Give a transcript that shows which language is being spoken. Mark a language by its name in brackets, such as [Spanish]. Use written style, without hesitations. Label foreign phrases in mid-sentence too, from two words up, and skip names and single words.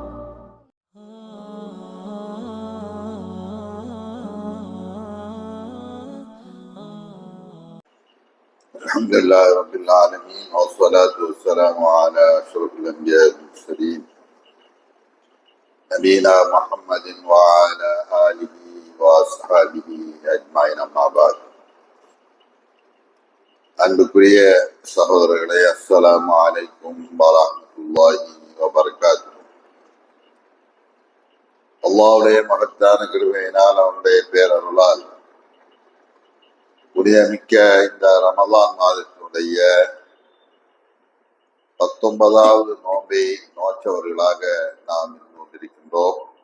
[Arabic] الحمد لله رب العالمين والصلاة والسلام على أشرف الأنبياء والمرسلين نبينا محمد وعلى آله وأصحابه أجمعين أما بعد. [Tamil] அன்புக்குரிய சகோதரர்களே, [Arabic] السلام عليكم ورحمة الله وبركاته. [Tamil] அல்லாஹ்வுடைய மகத்தான கிருபையினால் அவனுடைய பேரருளால் புனிதமிக்க இந்த ரமலான் மாதத்தினுடைய 19வது நோன்பை நோற்றவர்களாக நாம் கொண்டிருக்கின்றோம்.